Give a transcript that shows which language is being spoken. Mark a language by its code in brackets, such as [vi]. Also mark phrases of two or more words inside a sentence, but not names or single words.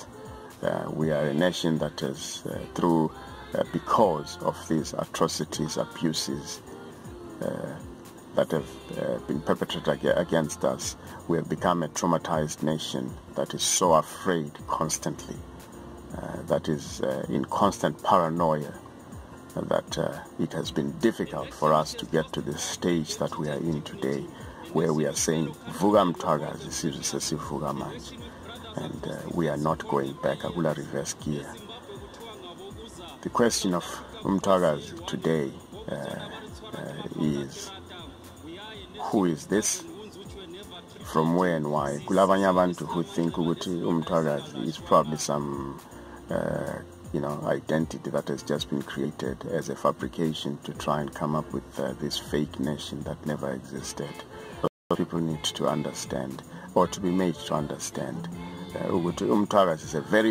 [en] We are a nation that has, because of these atrocities, abuses that have been perpetrated against us, we have become a traumatized nation that is so afraid constantly, that is in constant paranoia, that it has been difficult for us to get to the stage that we are in today, where we are saying, [nd] Vuka Mthwakazi, Cecil Vuka manje. [en] And we are not going back, Agula reverse gear. The question of Mthwakazi today is, who is this? From where and why? [nd] Kulabanye abantu [en] who think ukuthi Mthwakazi is probably some identity that has just been created as a fabrication to try and come up with this fake nation that never existed. People need to understand, or to be made to understand, Mthwakazi is a very